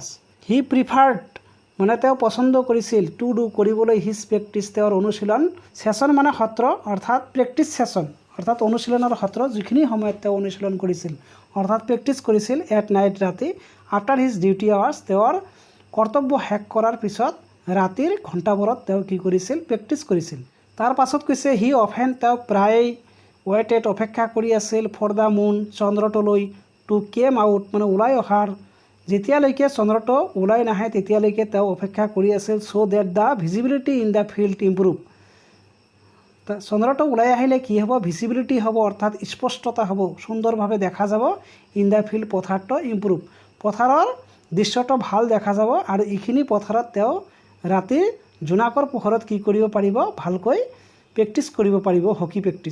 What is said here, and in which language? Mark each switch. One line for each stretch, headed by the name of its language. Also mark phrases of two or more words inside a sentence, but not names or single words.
English: he preferred
Assamese: মানে তেওঁ পচন্দ কৰিছিল,
English: to do
Assamese: কৰিবলৈ,
English: his practice
Assamese: তেওঁৰ অনুশীলন, ছেশ্যন মানে সত্ৰ, অৰ্থাৎ
English: practice session
Assamese: অৰ্থাৎ অনুশীলনৰ সত্ৰ, যিখিনি সময়ত তেওঁ অনুশীলন কৰিছিল অৰ্থাৎ প্ৰেক্টিছ কৰিছিল,
English: at night
Assamese: ৰাতি,
English: after his duty hours
Assamese: তেওঁৰ কৰ্তব্য শেষ কৰাৰ পিছত ৰাতিৰ ঘণ্টাবোৰত তেওঁ কি কৰিছিল, প্ৰেক্টিছ কৰিছিল। তাৰ পাছত কৈছে
English: he often
Assamese: তেওঁ প্ৰায় ৱেটেড অপেক্ষা কৰি আছিল,
English: for the moon
Assamese: চন্দ্ৰটোলৈ,
English: to came out
Assamese: মানে ওলাই অহাৰ, যেতিয়ালৈকে চন্দ্ৰটো ওলাই নাহে তেতিয়ালৈকে তেওঁ অপেক্ষা কৰি আছিল,
English: so that the visibility in the field improve.
Assamese: চন্দ্ৰটো ওলাই আহিলে কি হ'ব, ভিজিবিলিটি হ'ব, অৰ্থাৎ স্পষ্টতা হ'ব, সুন্দৰভাৱে দেখা যাব,
English: in the field
Assamese: পথাৰটো ইম্প্ৰুভ, পথাৰৰ দৃশ্যটো ভাল দেখা যাব, আৰু এইখিনি পথাৰত তেওঁ ৰাতি জোনাকৰ পোহৰত কি কৰিব পাৰিব, ভালকৈ প্ৰেক্টিছ কৰিব পাৰিব,
English: hockey practice.